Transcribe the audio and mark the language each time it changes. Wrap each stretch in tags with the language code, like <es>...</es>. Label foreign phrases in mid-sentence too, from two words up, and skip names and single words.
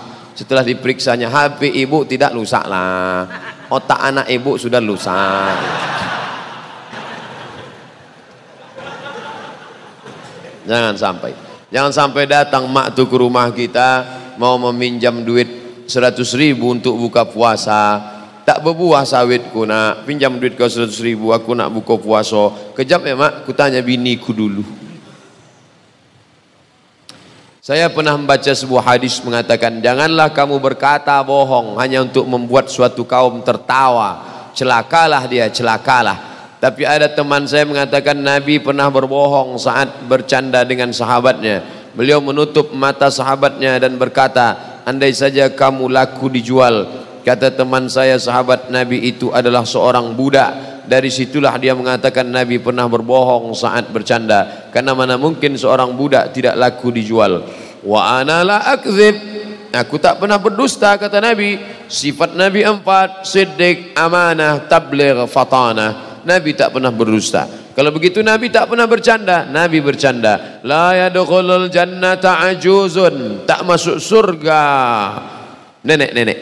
<id>Setelah diperiksanya, HP ibu tidak rusak lah, otak anak ibu sudah lusak.</id> <ms>Jangan sampai datang mak tuh ke rumah kita mau meminjam duit 100.000 untuk buka puasa, tak berbuah sawitku nak, pinjam duit kau 100.000, aku nak buka puasa. Kejap ya mak, ku tanya biniku dulu.</ms> <id>Saya pernah membaca sebuah hadis mengatakan, janganlah kamu berkata bohong hanya untuk membuat suatu kaum tertawa. Celakalah dia, celakalah. Tapi ada teman saya mengatakan Nabi pernah berbohong saat bercanda dengan sahabatnya. Beliau menutup mata sahabatnya dan berkata, andai saja kamu laku dijual. Kata teman saya, sahabat Nabi itu adalah seorang budak. Dari situlah dia mengatakan Nabi pernah berbohong saat bercanda, karena mana mungkin seorang budak tidak laku dijual.</id> <ar>وأنا لا أكذب,</ar> <ms>aku tak pernah berdusta, kata Nabi.</ms> <id>Sifat Nabi 4, siddiq, amanah, tabligh, fatanah. Nabi tak pernah berdusta. Kalau begitu Nabi tak pernah bercanda. Nabi bercanda.</id> <ar>لا يدخل الجنة عجوز,</ar> <id>tak masuk surga nenek-nenek.</id>